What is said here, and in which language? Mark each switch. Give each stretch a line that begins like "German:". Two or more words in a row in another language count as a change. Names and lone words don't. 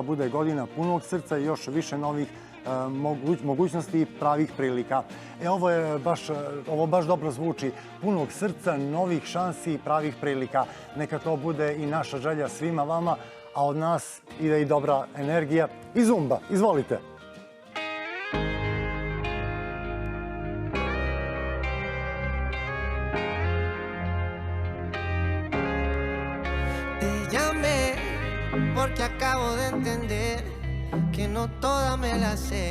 Serbian: bude godina punog srca i još više novih mogućnosti i pravih prilika. Ovo baš dobro zvuči. Punog srca, novih šansi i pravih prilika. Neka to bude i naša želja svima vama, a od nas ide i dobra energija i zumba. Izvolite.
Spanish: Te llamé porque acabo de entender que no toda me la sé.